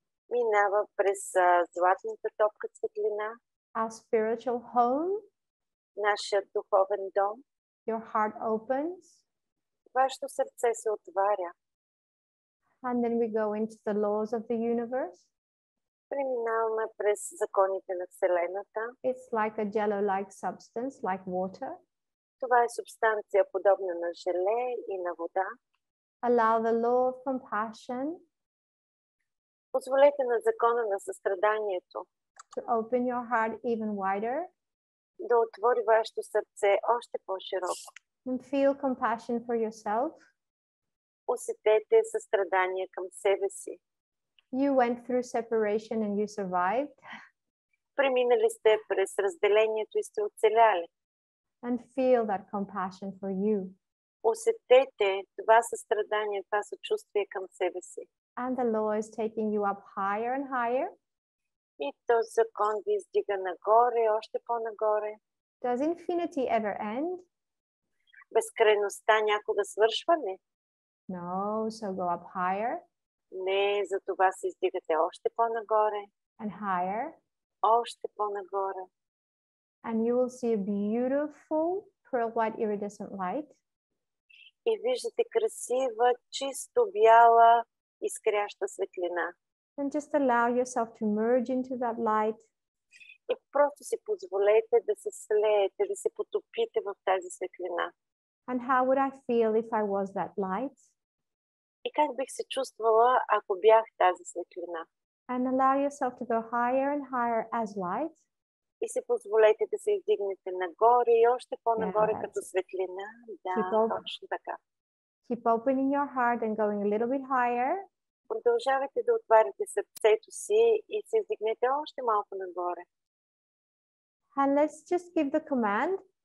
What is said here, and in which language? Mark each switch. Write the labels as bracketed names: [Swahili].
[Bulgarian] Минава през златната топка светлина. [English] Our spiritual home. [Bulgarian] Нашият духовен дом. [English] Your heart opens. [Bulgarian] Вашето сърце се отваря. [English] And then we go into the laws of the universe. [Bulgarian] Преминаваме през законите на Вселената. [English] It's like a jello-like substance, like water. [Bulgarian] Това е субстанция подобна на желе и на вода. [English] Allow the law of compassion. [Bulgarian] Позволете на закона на състраданието [English] To open your heart even wider. [Bulgarian] Да отвори вашето сърце още по-широко. [English] And feel compassion for yourself. [Bulgarian] Усетете състрадание към себе си. [English] You went through separation and you survived. [Bulgarian] Преминали сте през разделението и сте оцеляли. [English] And feel that compassion for you. [Bulgarian] Усетете това състрадание, това съчувствие към себе си. [English] And the law is taking you up higher and higher. [Bulgarian] И този закон ви издига нагоре, още по-нагоре. [English] Does infinity ever end? [Bulgarian] Безкрайността някога свършва ли? [English] No, so go up higher. [Bulgarian] Не, за това се издигате още по-нагоре. [English] And higher. [Bulgarian] Още по-нагоре. [English] And you will see a beautiful pearl white iridescent light. [Bulgarian] И виждате красива, чисто бяла, изкряща светлина. [English] And just allow yourself to merge into that light. [Bulgarian] И просто си позволете да се слеете, да се потопите в тази светлина. [English] And how would I feel if I was that light? [Bulgarian] И как бих се чувствала, ако бях тази светлина? [English] And allow yourself to go higher and higher as light. [Bulgarian] И се позволете да се издигнете нагоре и още по-нагоре като светлина. Да, точно така. [English] Keep opening your heart and going a little bit higher. [Bulgarian] Продължавайте да отваряте сърцето си и се издигнете още малко нагоре. [English] And let's just give the command.